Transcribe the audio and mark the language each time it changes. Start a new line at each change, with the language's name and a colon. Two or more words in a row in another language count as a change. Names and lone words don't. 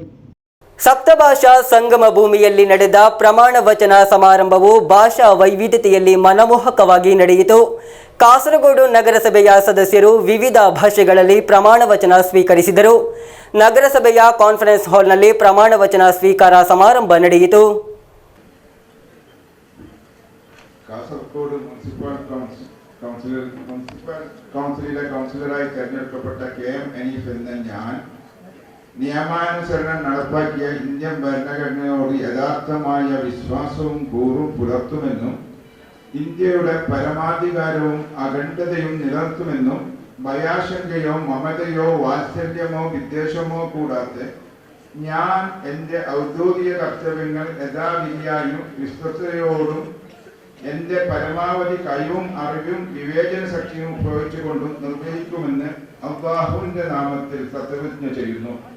Kannada: ಸಪ್ತಭಾಷಾ ಸಂಗಮ ಭೂಮಿಯಲ್ಲಿ ನಡೆದ ಪ್ರಮಾಣ ವಚನ ಸಮಾರಂಭವು ಭಾಷಾ ವೈವಿಧ್ಯತೆಯಲ್ಲಿ ಮನಮೋಹಕವಾಗಿ ನಡೆಯಿತು. ಕಾಸರಗೋಡು ನಗರಸಭೆಯ ಸದಸ್ಯರು ವಿವಿಧ ಭಾಷೆಗಳಲ್ಲಿ ಪ್ರಮಾಣ ವಚನ ಸ್ವೀಕರಿಸಿದರು. ನಗರಸಭೆಯ ಕಾನ್ಫರೆನ್ಸ್ ಹಾಲ್ನಲ್ಲಿ ಪ್ರಮಾಣ ವಚನ ಸ್ವೀಕಾರ ಸಮಾರಂಭ ನಡೆಯಿತು.
Malayalam: കാസർഗോഡ് മുനിസിപ്പൽ കൗൺസിലിലെ കൗൺസിലറായി തെരഞ്ഞെടുക്കപ്പെട്ട KM ഹനീഫ് എന്ന ഞാൻ നിയമാനുസരണം നടപ്പാക്കിയ ഇന്ത്യൻ ഭരണഘടനയോട് യഥാർത്ഥമായ വിശ്വാസവും കൂറും പുലർത്തുമെന്നും ഇന്ത്യയുടെ പരമാധികാരവും അഖണ്ഡതയും നിലനിർത്തുമെന്നും ഭയാശങ്കയോ മമതയോ വാത്സല്യമോ വിദ്വേഷമോ കൂടാതെ ഞാൻ എൻ്റെ ഔദ്യോഗിക കർത്തവ്യങ്ങൾ യഥാവിധിയായും വിശ്വസ്തയോടും എൻ്റെ പരമാവധി കഴിവും അറിവും വിവേചന ശക്തിയും ഉപയോഗിച്ചുകൊണ്ടും നിർവഹിക്കുമെന്ന് അല്ലാഹുവിൻ്റെ നാമത്തിൽ സത്യപ്രതിജ്ഞ ചെയ്യുന്നു.